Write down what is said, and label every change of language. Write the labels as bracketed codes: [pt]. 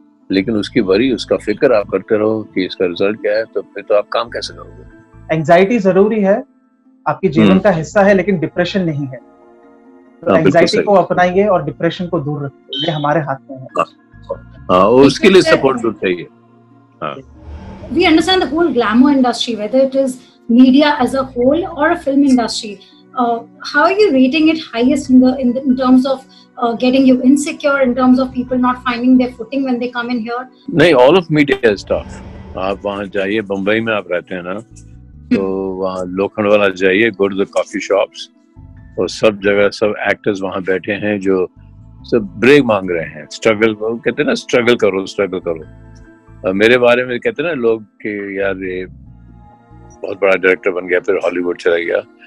[hi] लेकिन उसकी वरी, उसका फिक्र आप करते रहो कि इसका रिजल्ट क्या है, तो फिर तो आप काम कैसे करोगे? एंजाइटी जरूरी है, आपके जीवन का हिस्सा है, लेकिन डिप्रेशन नहीं है। तो एंजाइटी को अपनाइए और डिप्रेशन को दूर रखिए, ये हमारे हाथ में है। हाँ, उसके लिए सपोर्ट ग्रुप चाहिए। हाँ। [en] We understand the whole glamour industry, whether it is media as a whole or a film industry. How are you rating it highest in terms of getting you insecure, in terms of people not finding their footing when they come in here? [hi] नहीं, [en] all of media is tough. [hi] आप वहाँ जाइए, बम्बई में आप रहते हैं ना, तो वहाँ लोखंडवाला जाइए, [en] go to the coffee shops, [hi] और सब जगह सब एक्टर्स वहाँ बैठे हैं जो सब ब्रेक मांग रहे हैं, स्ट्रगल, कहते हैं ना स्ट्रगल करो। मेरे बारे में कहते हैं ना लोग कि यार ये बहुत बड़ा डायरेक्टर बन गया, फिर हॉलीवुड चला गया।